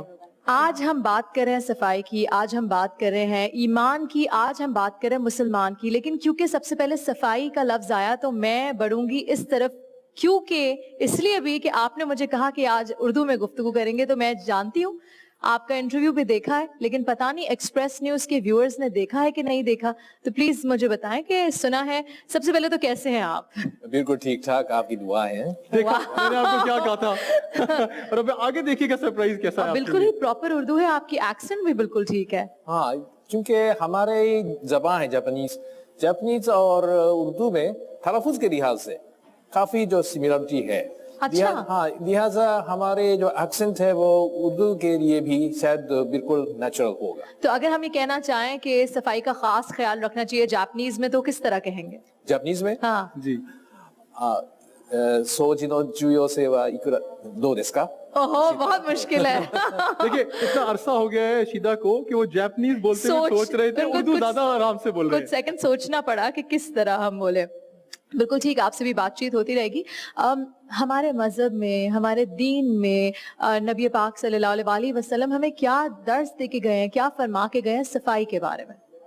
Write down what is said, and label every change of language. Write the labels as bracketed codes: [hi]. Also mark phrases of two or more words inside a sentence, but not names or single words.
[ur] آج ہم بات کر رہے ہیں صفائی کی, آج ہم بات کر رہے ہیں ایمان کی, آج ہم بات کر رہے ہیں مسلمان کی. لیکن کیونکہ سب سے پہلے صفائی کا لفظ آیا تو میں بڑھوں گی اس طرف, کیونکہ اس لیے بھی کہ آپ نے مجھے کہا کہ آج اردو میں گفتگو کریں گے, تو میں جانتی ہوں آپ کا انٹرویو بھی دیکھا ہے، لیکن پتہ نہیں ایکسپریس نیوز کے ویورز نے دیکھا ہے کہ نہیں دیکھا، تو پلیز مجھے بتائیں کہ سنا ہے. سب سے پہلے تو کیسے ہیں آپ? بالکل ٹھیک ٹھاک، آپ کی دعا ہے. دیکھا میں نے آپ کو کیا کہا تھا۔ اور اب آگے دیکھیے گا سرپرائز کیسا ہے. بالکل ہی پراپر اردو ہے، آپ کی ایکسنٹ بھی بالکل ٹھیک ہے. ہاں، کیونکہ ہمارے زبان ہے جاپانیز اور اردو میں تلفظ کے لحاظ سے کافی جو سمیلیریٹی ہے. اچھا. ہاں، لہٰذا ہمارے جو ایکسنٹ ہے وہ اردو کے لیے بھی شاید بالکل نیچرل ہوگا. تو اگر ہم یہ کہنا چاہیں کہ صفائی کا خاص خیال رکھنا چاہیے جاپانیز میں، تو کس طرح کہیں گے? جاپانیز میں ہاں جی. [ja] 掃除の重要性はいくらどうですか? [ur] اوہو، بہت مشکل ہے. دیکھیے اتنا عرصہ ہو گیا ہے شیدا کو کہ وہ جاپانیز بولتے ہوئے سوچ رہے تھے, بالکل اردو زیادہ آرام سے بول رہے کچھ ہیں. سیکنڈ سوچنا پڑا کہ کس طرح ہم بولے۔ بالکل ٹھیک، آپ سے بھی بات چیت ہوتی رہے گی. ہمارے مذہب میں، ہمارے دین میں نبی پاک [ar] صلى الله عليه وسلم [ur] ہمیں کیا درس دے کے گئے ہیں، کیا فرما کے گئے ہیں صفائی کے بارے میں?